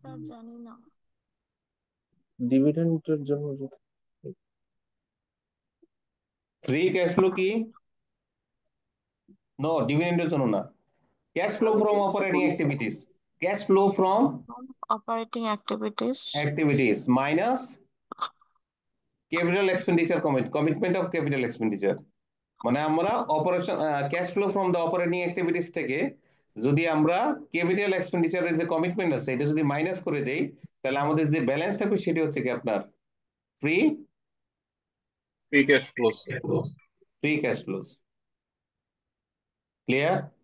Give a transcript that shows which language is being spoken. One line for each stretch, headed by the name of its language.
Bangla: জানি না। ডিভিডেন্ডের জন্য ফ্রি ক্যাশ ফ্লো কি? নো, ডিভিডেন্ডের জন্য না, cash flow from operating activities.
English: Cash flow from Operating activities minus capital expenditure commitment of capital expenditure.
Bangla: মানে আমরা operation cash flow from the operating activities থেকে যদি আমরা ক্যাপিটাল এক্সপেন্ডিচারের যে কমিটমেন্ট আছে এটা যদি মাইনাস করে দেই, তাহলে আমাদের যে ব্যালেন্স থাকবে সেটা হচ্ছে কি আপনার free
English: free cash flow, sir.
Bangla: Free cash flows. Clear?